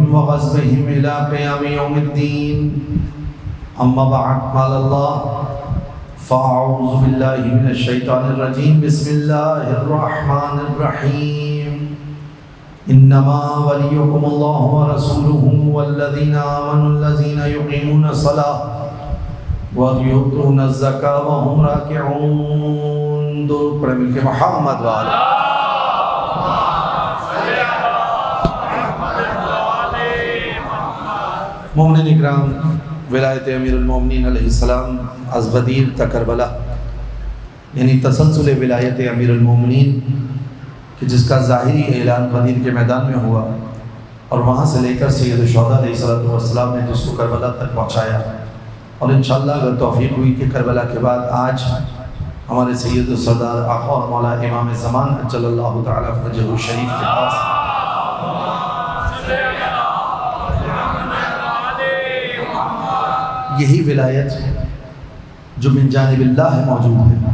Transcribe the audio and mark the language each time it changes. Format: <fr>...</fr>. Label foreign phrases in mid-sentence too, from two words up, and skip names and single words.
<ar>وغصبهم إلى قيام يوم الدين أما بعد قال الله فأعوذ بالله من الشيطان الرجيم بسم الله الرحمن الرحيم إنما وليكم الله ورسوله والذين آمنوا الذين يقيمون الصلاة ويؤتون الزكاة وهم راكعون</ar> <ur>درود پڑھیں مل کے</ur> <ar>محمد وعلا</ar> <ur>مومنین اکرام ولایت</ur> <ar>امیر المومنین علیہ السلام</ar> <ur>از بدیر تا کربلا یعنی تسلسل ولایت</ur> <ar>امیر المومنین</ar> <ur>کہ جس کا ظاہری اعلان غدیر کے میدان میں ہوا اور وہاں سے لے کر</ur> <ar>سید الشہداء علیہ السلام</ar> <ur>نے جس کو کربلا تک پہنچایا اور انشاءاللہ اگر توفیق ہوئی کہ کربلا کے بعد آج ہمارے سید السردار آقا اور مولا امام زمان</ur> <ar>اجل اللہ تعالیٰ فرجہ الشریف</ar> <ur>کے پاس یہی ولایت جو</ur> <ar>من جانب اللہ</ar> <ur>موجود ہے</ur>